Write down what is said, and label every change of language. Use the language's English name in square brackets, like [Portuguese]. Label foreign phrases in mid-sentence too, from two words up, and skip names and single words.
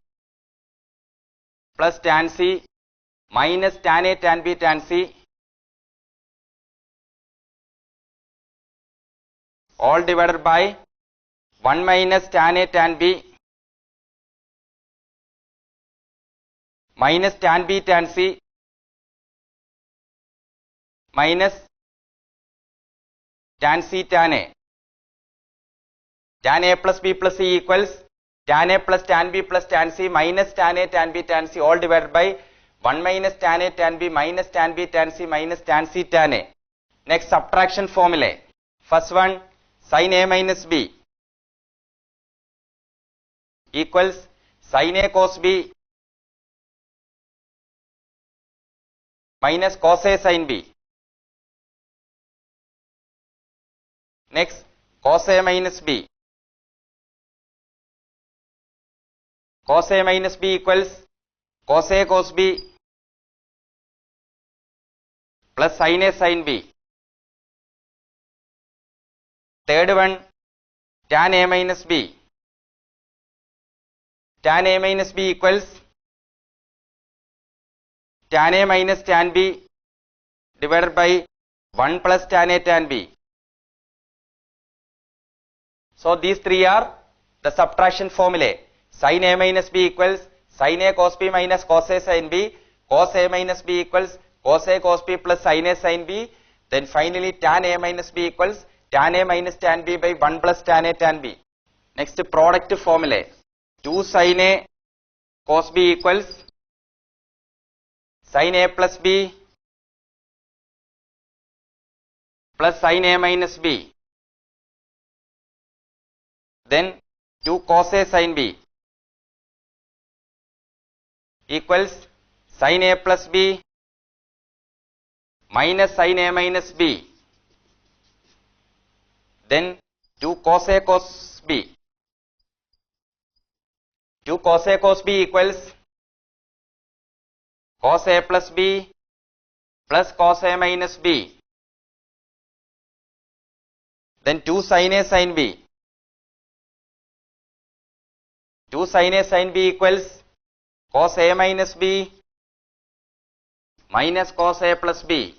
[English] plus tan C minus tan A tan B tan C all divided by 1 minus tan A tan B minus tan B tan C minus tan C tan A. Tan A plus B plus C equals tan A plus tan B plus tan C minus tan A tan B tan C all divided by 1 minus tan A tan B minus tan B tan C minus tan C tan A. Next, subtraction formula. First one, sin A minus B equals sin A cos B minus cos A sin B. Next, cos A minus B. Cos A minus B equals cos A cos B plus sin A sin B. Third one, tan A minus B. Tan A minus B equals tan A minus tan B divided by 1 plus tan A tan B. So these three are the subtraction formulae. Sin A minus B equals sin A cos B minus cos A sin B. Cos A minus B equals cos A cos B plus sin A sin B. Then finally tan A minus B equals tan A minus tan B by 1 plus tan A tan B. Next, product formulae. 2 sin A cos B equals sin A plus B plus sin A minus B. Then 2 cos A sin B equals sin A plus B minus sin A minus B. Then 2 cos A cos B. 2 cos A cos B equals cos A plus B plus cos A minus B. Then 2 sin A sin B. 2 sin A sin B equals cos A minus B minus cos A plus B.